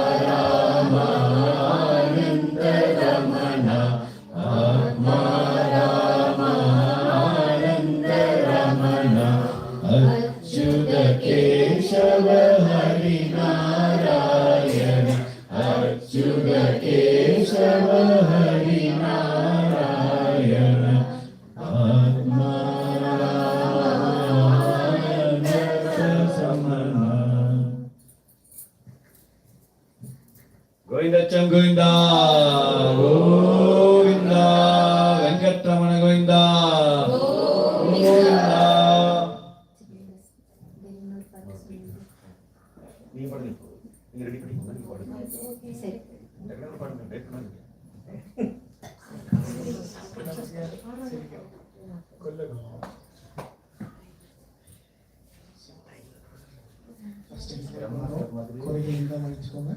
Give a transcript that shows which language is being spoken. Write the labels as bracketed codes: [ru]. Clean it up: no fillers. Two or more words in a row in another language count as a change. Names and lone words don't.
[sa] रामानंद रमण आत्मा रामानंद रमण अच्युत केशव हरि नारायण अच्युत केशव हरि नारायण आत्मा रामानंद समन गोविंदच्चम गोविंदा गोविंदा वेंकटरमण गोविंदा गोविंदा [ta] நீ பாடுங்க இப்போ. நீங்க ரெடி பண்ணிக்கோங்க. நீங்க பாடுங்க. சரி டக்குனு பாடுங்க. வெயிட் பண்ணுங்க. கோயிலுக்கு மன்னிச்சுக்கோங்க.